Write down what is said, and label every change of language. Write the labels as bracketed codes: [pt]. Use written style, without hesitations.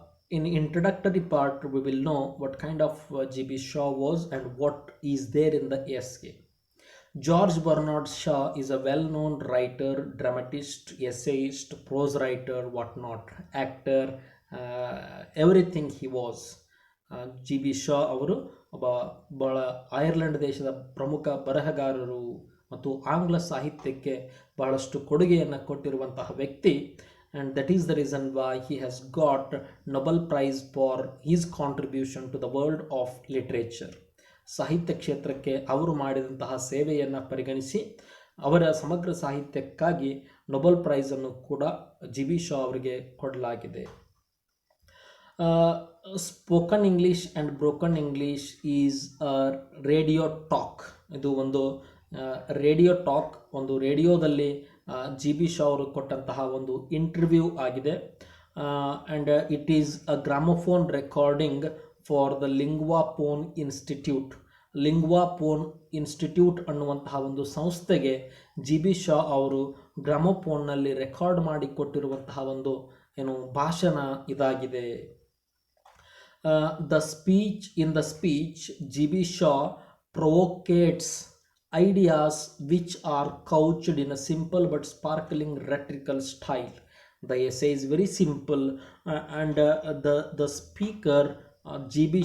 [en] In introductory part, we will know what kind of G.B. Shaw was and what is there in the essay. George Bernard Shaw is a well-known writer, dramatist, essayist, prose writer, whatnot, actor, everything he was. G.B. [kn] Shaw ಅವರು ಬಹಳ Ireland ದೇಶದ ಪ್ರಮುಖ ಬರಹಗಾರರು ಮತ್ತು ಆಂಗ್ಲ ಸಾಹಿತ್ಯಕ್ಕೆ ಬಹಳಷ್ಟು ಕೊಡುಗೆಯನ್ನು ಕೊಟ್ಟಿರುವಂತಹ ವ್ಯಕ್ತಿ. [en] And that is the reason why he has got Nobel Prize for his contribution to the world of literature. [kn] ಸಾಹಿತ್ಯ ಕ್ಷೇತ್ರಕ್ಕೆ ಅವರು ಮಾಡಿದಂತಹ ಸೇವೆಯನ್ನು ಪರಿಗಣಿಸಿ ಅವರ ಸಮಗ್ರ ಸಾಹಿತ್ಯಕ್ಕಾಗಿ ನೊಬೆಲ್ ಪ್ರೈಸನ್ನು ಕೂಡ G.B. Shaw ಅವರಿಗೆ ಕೊಡಲಾಗಿದೆ. [en] Spoken English and broken English is radio talk. [kn] ಇದು ಒಂದು ರೇಡಿಯೋ ಟಾಕ್, ಒಂದು ರೇಡಿಯೋದಲ್ಲಿ G.B. [en] Shaw [kn] ಅವರು ಕೊಟ್ಟಂತಹ ಒಂದು ಇಂಟರ್ವ್ಯೂ ಆಗಿದೆ. [en] And it is a gramophone recording for the Linguaphone Institute. [kn] ಲಿಂಗ್ವಾಪೋನ್ institute ಅನ್ನುವಂತಹ ಒಂದು ಸಂಸ್ಥೆಗೆ G.B. Shaw ಅವರು ಗ್ರಾಮೋಫೋನ್ನಲ್ಲಿ ರೆಕಾರ್ಡ್ ಮಾಡಿ ಕೊಟ್ಟಿರುವಂತಹ ಒಂದು ಭಾಷಣ ಇದಾಗಿದೆ. [en] In the speech, G.B. Shaw provocates ideas which are couched in a simple but sparkling rhetorical style. The essay is very simple, and the speaker G.B.